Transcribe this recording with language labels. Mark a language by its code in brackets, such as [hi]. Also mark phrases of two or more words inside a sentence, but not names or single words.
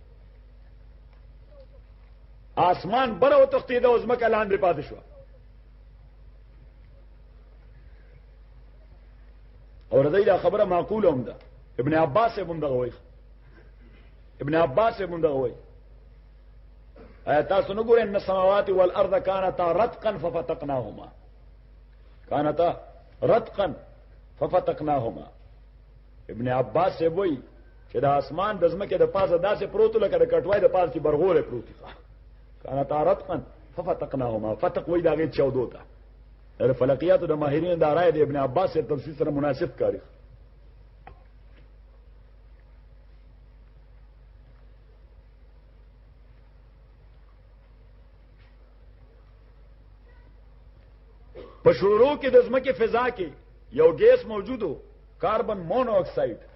[ps] آسمان بره او تختیده او ځمکه لاندې پاتې شو. او رضی دا خبره معقوله هم ده. ابن عباس هم دغه وایي، ابن عباس هم دغه وایي تاسو نه ګورئ [ar] ان السماوات والارض كانتا رتقا ففتقناهما، كانتا رتقا ففتقناهما. [ps] ابن عباس وایي چې د اسمان د ځمکې د پاسه داسې پروت لکه د کټوای د پاسه برغوله پروت دي. [ar] كانتا رتقا ففتقناهما، [ps] فتق وایي دا غي چودو ته. د فلکیات د ماهرین د رائے د ابن عباس تفسیر سره مناسب کاری. په شروع کې د ځمکې فضا کې یو ګیس موجودو، [en] carbon mono oxide.